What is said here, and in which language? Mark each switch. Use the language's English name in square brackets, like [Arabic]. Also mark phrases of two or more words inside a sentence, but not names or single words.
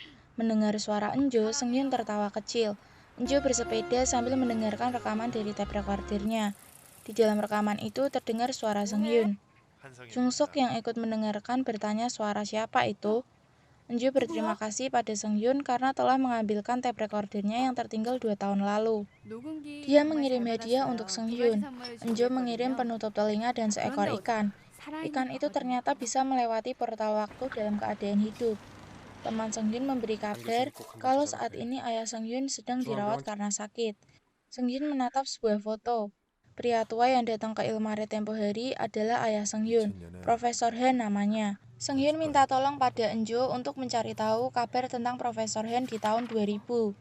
[Indonesian] Mendengar suara Enjo, Seunghyun tertawa kecil. Enjo bersepeda sambil mendengarkan rekaman dari [English] tape recordernya. [Indonesian] Di dalam rekaman itu terdengar suara Seunghyun. Jungsok yang ikut mendengarkan bertanya suara siapa itu. Enjo berterima kasih pada Seunghyun karena telah mengambilkan [English] tape recordernya [Indonesian] yang tertinggal 2 tahun lalu. [Korean] 녹음기 [Indonesian] Dia [Korean] 정말 [Indonesian] mengirim [Korean] 잘 [Indonesian] hadiah untuk [Korean] 받았어요. 두 가지 [Indonesian] Seunghyun. [Korean] 선물을 [Indonesian] Enjo mengirim [Korean] 준비했거든요. [Indonesian] penutup telinga dan seekor [Korean] 그런데 [Indonesian] ikan. Ikan [Korean] 살아있는 [Indonesian] itu [Korean] 거거든요. [Indonesian] ternyata bisa melewati portal waktu dalam keadaan hidup. Teman Seunghyun memberi [Korean] 한 [Indonesian] kabar [Korean] 교실은 꼭 한 [Indonesian] kalau [Korean] 바퀴 [Indonesian] saat [Korean] 잡아야 돼. [Indonesian] ini ayah Seunghyun sedang dirawat [Korean] 중앙병원 [Indonesian] karena sakit. Seunghyun menatap sebuah foto. Pria tua yang datang ke Ilmare tempo hari adalah ayah Seunghyun, [Korean] 2000년에 [Indonesian] Profesor Han namanya. Seunghyun minta tolong pada Enjo untuk mencari tahu kabar tentang Profesor Han di tahun 2000.